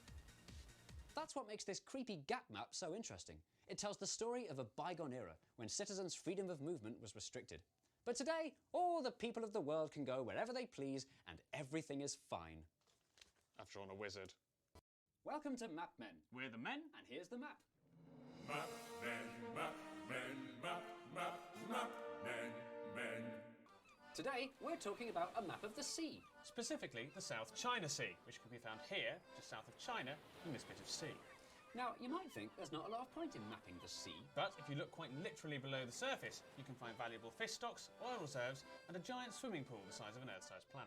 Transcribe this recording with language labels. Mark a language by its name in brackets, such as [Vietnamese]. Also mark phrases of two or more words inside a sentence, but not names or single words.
[English] That's what makes this creepy gap map so interesting. It tells the story of a bygone era when citizens' freedom of movement was restricted. But today, all the people of the world can go wherever they please and everything is fine. I've drawn a wizard. Welcome to Map Men, We're the men. and here's the map. Map men, map men, map, map, map men, men. Today, we're talking about a map of the sea. Specifically, the South China Sea, which can be found here, just south of China, in this bit of sea. Now, you might think there's not a lot of point in mapping the sea. But if you look quite literally below the surface, you can find valuable fish stocks, oil reserves, and a giant swimming pool the size of an Earth-sized planet.